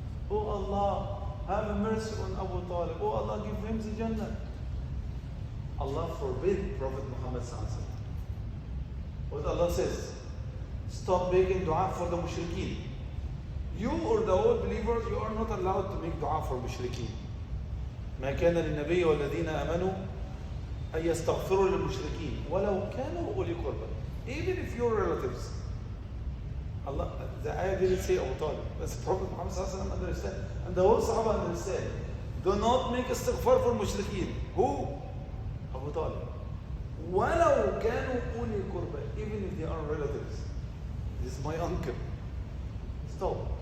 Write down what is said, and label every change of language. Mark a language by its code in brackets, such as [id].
[en] Oh Allah, have mercy on Abu Talib. Oh Allah, give him the Jannah. Allah forbid Prophet Muhammad. What Allah says, stop making dua for the mushrikeen. You or the old believers, you are not allowed to make dua for mushrikeen. [ar] ما كان للنبي والذين آمنوا أن يستغفروا للمشركين ولو كانوا أولي قربى. [en] Even if your relatives. Allah, the ayah didn't say Abu Talib. That's Prophet Muhammad understand. And the whole Sahaba understand. Do not make istighfar for mushrikeen. Who? Abu Talib. [ar] وَلَوْ كَانُوا أُولِي قُرْبَى. [en] Even if they are relatives. This is my uncle. Stop.